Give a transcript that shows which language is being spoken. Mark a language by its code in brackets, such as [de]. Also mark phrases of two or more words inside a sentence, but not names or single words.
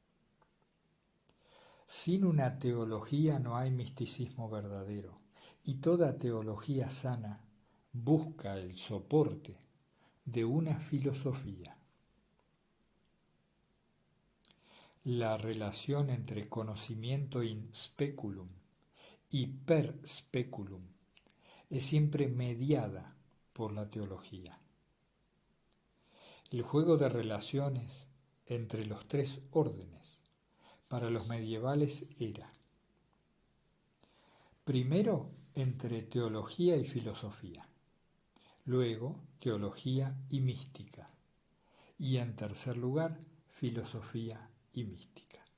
[es] Sin una teología no hay misticismo verdadero, y toda teología sana busca el soporte de una filosofía. La relación entre conocimiento [la] in speculum [es] y [la] per speculum [es] es siempre mediada por la teología. El juego de relaciones entre los tres órdenes para los medievales era, primero, entre teología y filosofía, luego teología y mística, y en tercer lugar, filosofía y mística.